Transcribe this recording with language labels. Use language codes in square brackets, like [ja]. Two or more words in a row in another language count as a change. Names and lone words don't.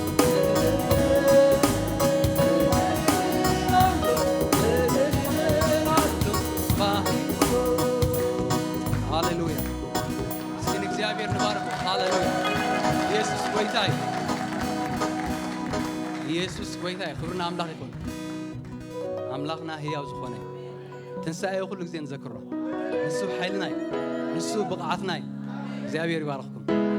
[am] እልል ይበላለሁ ሃሌሉያ እስኪ እግዚአብሔር ንባርክ ሃሌሉያ ኢየሱስ ጌታዬ ኢየሱስ ጌታዬ ክብርና አምላክ ይሁን [ti] አምላክና ሕያው ዝኾነ ትንሣኤ ኩሉ ግዜ ንዘክሮ ንሱ ሓይልና እዩ ንሱ ብቕዓትና እዩ እግዚአብሔር ይባርኽኩም